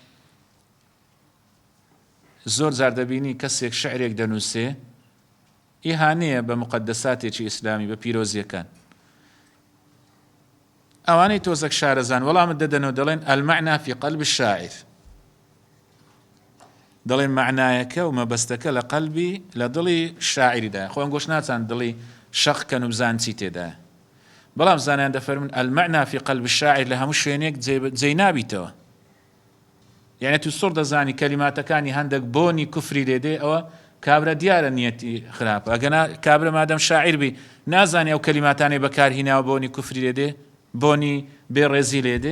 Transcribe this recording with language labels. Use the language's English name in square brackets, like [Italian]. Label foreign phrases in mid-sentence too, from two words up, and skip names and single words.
[Central Kurdish] زۆر جار دەبینی کەسێک شعرێک دەنووسێ ئیهانەیە بە مقدساتێکی ئیسلامی بە پیرۆزیەکان ئەوانەی تۆزەک شارەزان وەڵامت دەدەنەوە دەڵێن [Arabic] المعنى في قلب الشاعر [Central Kurdish] دەڵێن معنایەکە و مەبەستەکە لە قەلبی لە دڵی شاعریدا خۆیان گۆش ناچان دڵی شەقکەن و بزان چی تێدایە بەڵام زانیان دەفەرمون [Arabic] المعنى في قلب [Central Kurdish] الشاعر لە هەموو شوێنێک جێی نابیتەوە یعنی تو سڕ دەزانی کەلیماتەکانی هەندێک بۆنی کوفری لێدێ ئەوە کابرا دیارە نیەتی خراپە ئەگەنا کابرا مادەم شاعیر بی نازانی ئەو کەلیماتانەی بەکارهێناوە بۆنی کوفری لێدێ بۆنی بێڕێزی لێدێ